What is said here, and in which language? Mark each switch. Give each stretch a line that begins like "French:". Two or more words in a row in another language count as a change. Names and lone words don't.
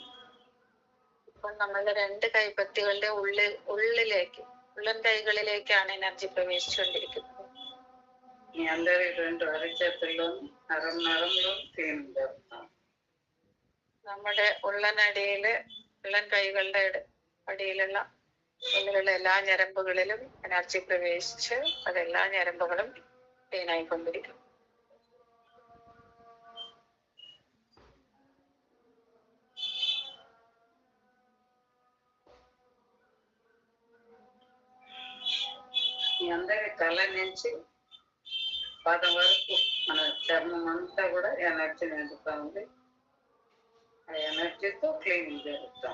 Malayalam: ഇപ്പോൾ നമ്മളുടെ രണ്ട് കൈപ്പത്തികളുടെ ഉള്ളിലേക്ക് ഉള്ളൻ കൈകളിലേക്കാണ് എനർജി പ്രവേശിച്ചുകൊണ്ടിരിക്കുന്നത്.
Telugu: మీ అందరి రెండు అరచేతుల్లోను నరంలో క్లీన్ చేస్తాం.
Malayalam: നമ്മുടെ ഉള്ളനടിയില് ഉള്ളൻ കൈകളുടെ അടിയിലുള്ള ഉള്ളിലുള്ള എല്ലാ ഞരമ്പുകളിലും എനർജി പ്രവേശിച്ച് അതെല്ലാ ഞരമ്പുകളും ക്ലീൻ ആയിക്കൊണ്ടിരിക്കും.
Telugu: మీ అందరి తల నుంచి పాదం వరకు మన చర్మం అంతా కూడా ఎనర్జీ నిండుతా ఉంది. ఆ ఎనర్జీతో క్లీనింగ్ జరుగుతాం.